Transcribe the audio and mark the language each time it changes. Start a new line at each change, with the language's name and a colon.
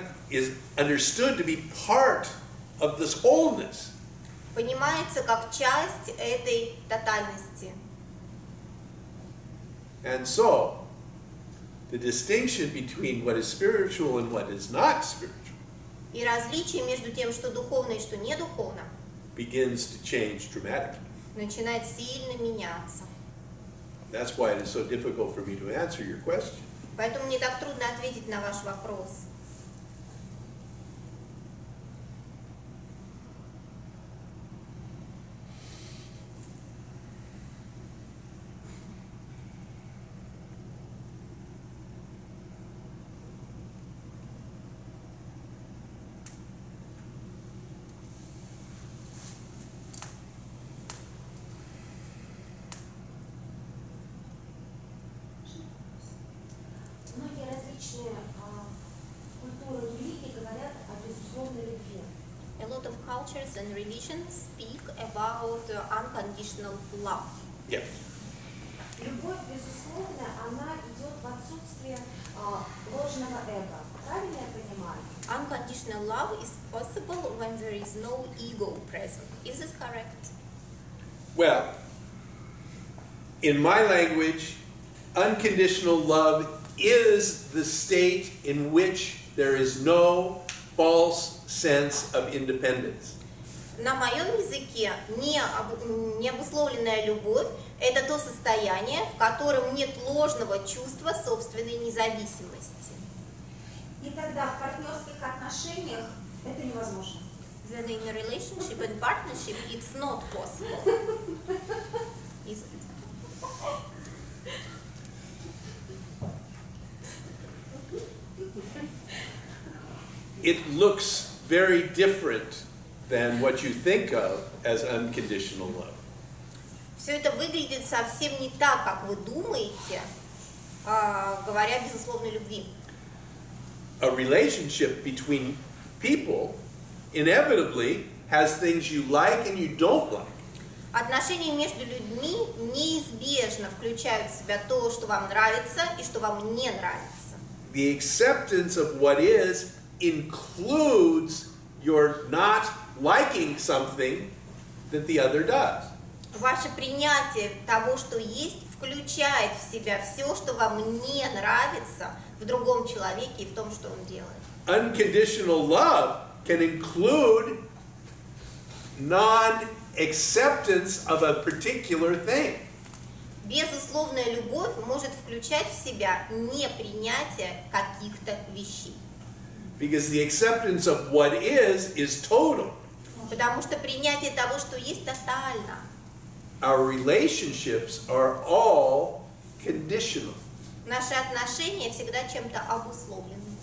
English: is understood to be part of this wholeness.
Russian: понимается как часть этой тотальности.
English: And so, the distinction between what is spiritual and what is not spiritual
Russian: И различие между тем, что духовно и что не духовно,
English: begins to change dramatically.
Russian: начинает сильно меняться.
English: That's why it is so difficult for me to answer your question.
Russian: Поэтому мне так трудно ответить на ваш вопрос. Многие различные культуры и религии говорят о безусловной любви.
English: A lot of cultures and religions speak about unconditional love. Yeah.
Russian: Любовь безусловная, она идет в отсутствие ложного эго. Правильно я понимаю?
English: Unconditional love is possible when there is no ego present. Is this correct? Well, in my language, unconditional love is the state in which there is no false sense of independence.
Russian: На моем языке необусловленная любовь – это то состояние, в котором нет ложного чувства собственной независимости. И тогда в партнерских отношениях это невозможно.
English: Then in a relationship and partnership it's not possible. Is it? It looks very different than what you think of as unconditional love.
Russian: Все это выглядит совсем не так, как вы думаете, говоря о безусловной любви.
English: A relationship between people inevitably has things you like and you don't like.
Russian: Отношения между людьми неизбежно включают в себя то, что вам нравится и что вам не нравится.
English: The acceptance of what is includes your not liking something that the other does.
Russian: Ваше принятие того, что есть, включает в себя все, что вам не нравится в другом человеке и в том, что он делает.
English: Unconditional love can include non-acceptance of a particular thing.
Russian: Безусловная любовь может включать в себя непринятие каких-то вещей.
English: Because the acceptance of what is total.
Russian: Потому что принятие того, что есть, тотально.
English: Our relationships are all conditional.
Russian: Наши отношения всегда чем-то обусловлены.